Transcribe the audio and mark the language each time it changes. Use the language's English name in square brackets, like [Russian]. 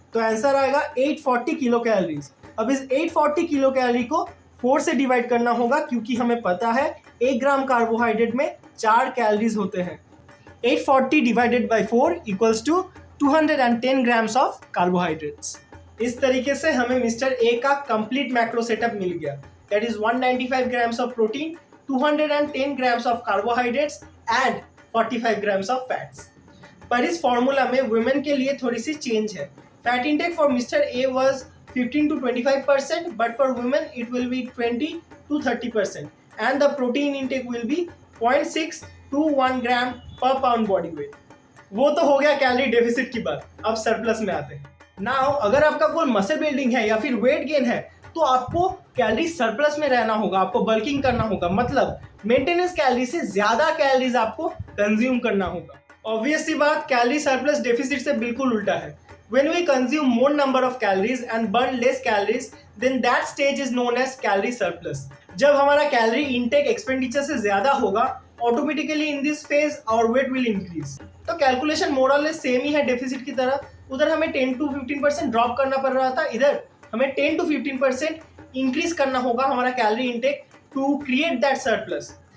[Hindi] तो आंसर आएगा 840 kilo calories. अब इस 840 किलो कैलोरी को 4 से डिवाइड करना होगा, क्योंकि हमें पता है 1 ग्राम कार्बोहाइड्रेट में 4 कैलोरीज होते हैं। 840 divided by 4 equals to 210 grams of carbohydrates. इस तरीके से हमें मिस्टर ए का कंप्लीट मैक्रो सेटअप मिल गया। [English] That is 195 grams of protein, 210 grams of carbohydrates and 45 grams of fats. [Hindi] पर इस फॉर्मूला में वुमेन के लिए थोड़ी सी चेंज है। [English] Fat intake for mister A was 15 to 25%, but for women it will be 20 to 30%, and the protein intake will be 0.6 to 1 gram per pound body weight. [Hindi] वो तो हो गया कैलोरी डेफिसिट की बात। अब सरप्लस में आते हैं। नाउ अगर आपका गोल मसल बिल्डिंग है या फिर वेट गेन है तो आपको कैलोरी सरप्लस में रहना होगा, आपको बल्किंग करना होगा, मतलब मेंटेनेंस कैलोरी से ज्यादा कैलोरीज आपको कंज्यूम करना होगा। ऑब्वियस सी बात, कैलोरी सरप्लस डेफिसिट से बिल्कुल उल्टा है। [English] When we consume more number of calories and burn less calories, then that stage is known as calorie surplus. [Hindi] जब हमारा कैलोरी इंटेक एक्सपेंडिचर से ज्यादा होगा, [English] Automatically in this phase our weight will increase. [Hindi] तो कैलकुलेशन मोर और less same ही है deficit की तरह। उधर हमें 10 to 15% ड्रॉप करना पड़ रहा था, इधर हमें 10 to 15% इंक्रीज करना होगा हमारा calorie intake [English] To create that surplus.